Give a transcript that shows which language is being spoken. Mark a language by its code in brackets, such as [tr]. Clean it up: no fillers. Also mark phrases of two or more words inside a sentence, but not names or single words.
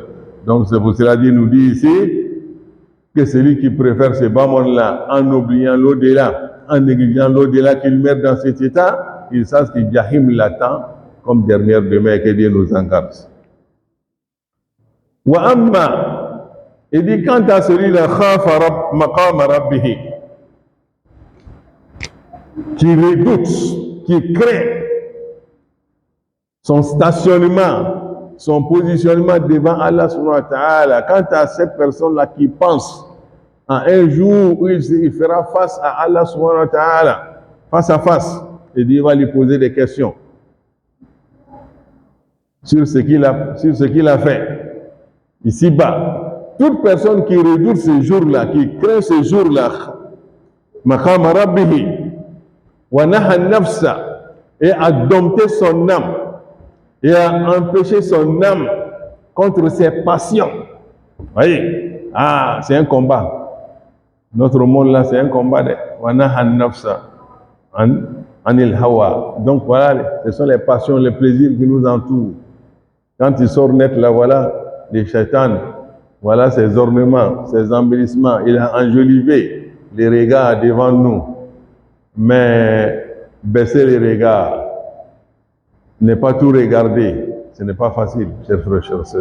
[fr] Donc c'est pour cela qu'il nous dit ici que celui qui préfère ce bas monde-là en oubliant l'au-delà, en négligeant l'au-delà, qu'il meurt dans cet état, il sache que Jahim l'attend comme dernière demeure, que Dieu nous en garde. [ar] وأما, [fr] il dit quant à celui-là, [ar] خاف مقام ربه, [fr] qui redoute, qui craint son stationnement, son positionnement devant Allah [ar] سبحانه وتعالى, [fr] quant à cette personne-là qui pense à un jour où il fera face à Allah [ar] سبحانه وتعالى, [fr] face à face, et Dieu va lui poser des questions sur ce qu'il a fait ici-bas. Toute personne qui redoute ce jour-là, qui craint ce jour-là, [ar] مقام ربه ونهى النفس, [fr] et a dompté son âme, et a empêché son âme contre ses passions. Vous voyez? Ah, c'est un combat. Notre monde là, c'est un combat de [ar] ونهى النفس عن الهوى. [fr] Donc voilà, ce sont les passions, les plaisirs qui nous entourent. Quand il sort net là, voilà, les shaitans, voilà ses ornements, ses embellissements. Il a enjolivé les regards devant nous. Mais baisser les regards, ne pas tout regarder, ce n'est pas facile, chers frères, chers sœurs.